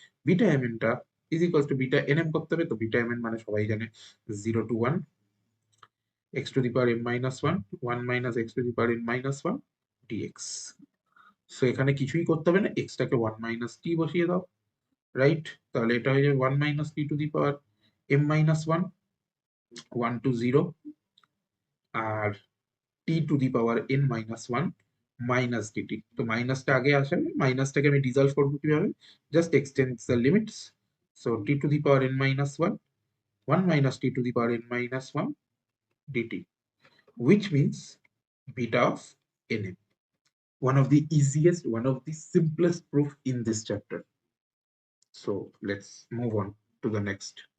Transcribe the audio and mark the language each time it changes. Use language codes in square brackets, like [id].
[en] beta M টা is equals to beta N M [bn] করতে হবে। তো [en] beta M [bn] মানে সবাই জানে [en] 0 to 1 x to the power n minus 1 1 minus x to the power n minus 1 dx। [bn] So এখানে কিছুই করতে হবে না, x টাকে [en] 1 minus t [bn] বসিয়ে দাও, রাইট। তাহলে এটা হয়ে যাবে [en] 1 minus t to the power m minus 1 1 to 0, আর t to the power n minus 1 minus dt। [bn] তো মাইনাসটা আগে আসবে, মাইনাসটাকে আমি ডিসলভ করবো কিভাবে? [en] Just extend the limits. So t to the power n minus 1 1 minus t to the power n minus 1 dt, which means beta of nm. One of the easiest, one of the simplest proof in this chapter. So let's move on to the next.